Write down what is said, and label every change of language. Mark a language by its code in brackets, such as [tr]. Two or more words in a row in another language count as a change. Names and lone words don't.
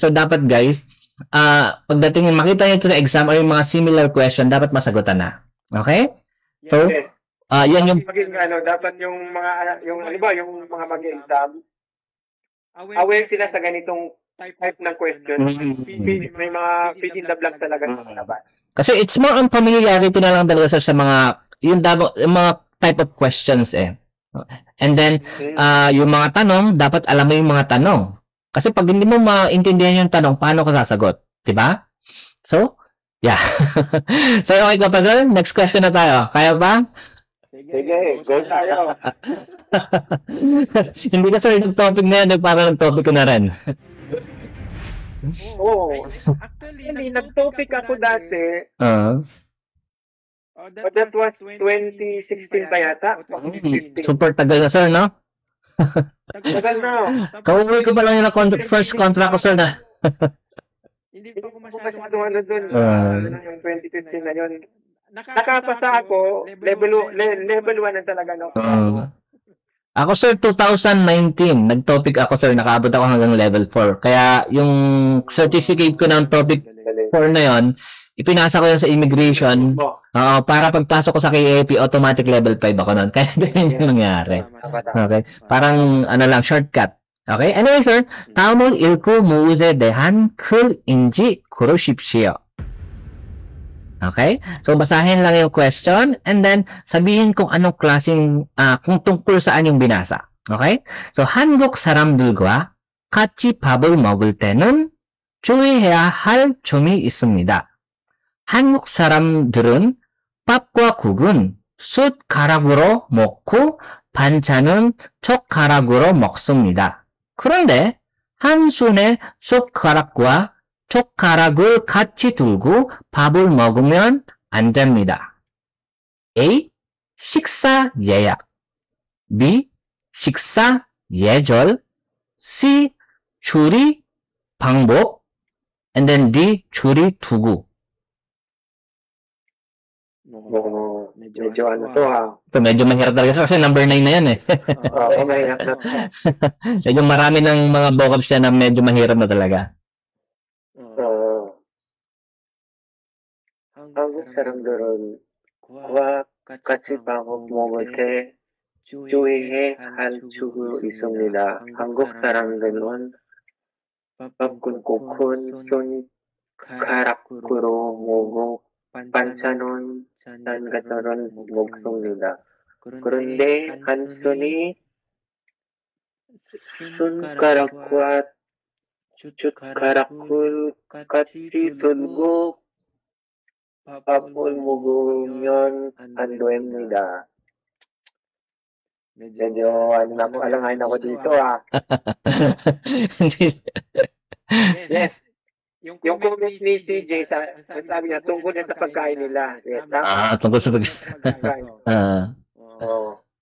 [tl] So, dapat, guys, pagdating makita nyo ito na exam or yung mga similar question, dapat masagutan na. Okay? So, yan yung... dapat yung mga, yung mga mag-exam, aware sila sa ganitong type ng question. May mga [en] fill in the blank [tl] talaga sa labas. Kasi [en] it's more on familiarity [tl] na lang talaga sa mga, yung mga [en] type of questions [tl] eh. [en] And then, [tl] yung mga tanong, dapat alam mo yung mga tanong. Kasi pag hindi mo maintindihan yung tanong, paano ka sasagot? Diba? [en] So, yeah. So, okay [tl] ka pa, sir? Next question na tayo. Kaya ba? Sige, go tayo. Hindi na, sir, nag-topic na yan. Parang nag-topic ko na rin. Actually, nag-topic ako dati. [en] But that was 2016 pa yata. [tl] Super tagal na, sir, no? Tagal na. Kauwi ko pa lang yung [en] first contract [tl] ko, sir, na. Hindi pa ako masyadong ano dun. Yung 2015 na yun. Nakapasa ako, level 1 na talaga. No? Ako, sir, 2019, nag-topic ako, sir, nakaabot ako hanggang level 4. Kaya yung certificate ko ng topic 4 na yon, ipinasa ko yan sa immigration. Para pagpasok ko sa KAP, automatic level 5 ako nun. Kaya ganyan yung nangyari. Okay? Parang, lang, shortcut. Okay? [en] Anyway, sir, [ko] 다음은 읽고 무엇에 대한 글인지 고르십시오. [en] Okay? [tl] So, basahin lang yung question [en] and then [tl] sabihin kung anong klaseng, kung tungkol saan yung binasa. [en] Okay? So, [ko] 한국 사람들과 같이 밥을 먹을 때는 주의해야 할 점이 있습니다. 한국 사람들은 밥과 국은 숟가락으로 먹고 반찬은 젓가락으로 먹습니다. 그런데 한 손에 숟가락과 젓가락을 같이 들고 밥을 먹으면 안 됩니다. A. 식사 예약. B. 식사 예절. C. 조리 방법. [en] And then [ko] D. 조리 도구. [tl] Medyo ano to ha. Ito, medyo mahirap talaga kasi number 9 na yan eh. Oo, mahirap na. Medyo marami ng mga vocabs yan na medyo mahirap na talaga. 한국 사람들은 과 같이 밥을 먹을 때 주의해야 할 점이 있습니다. 한국 사람들은 밥과 국은 손가락으로 먹고 반찬은 젓가락으로 먹습니다. 그런데 한 손이 손가락과 젓가락을 같이 들고 밥을 먹으면 안 됩니다. Medyo alangayin ako dito ah. [en] Yes. [tl] Yung comment ni CJ, sabi niya, tungkol na sa pagkain nila. Tungkol sa pagkain. Oo.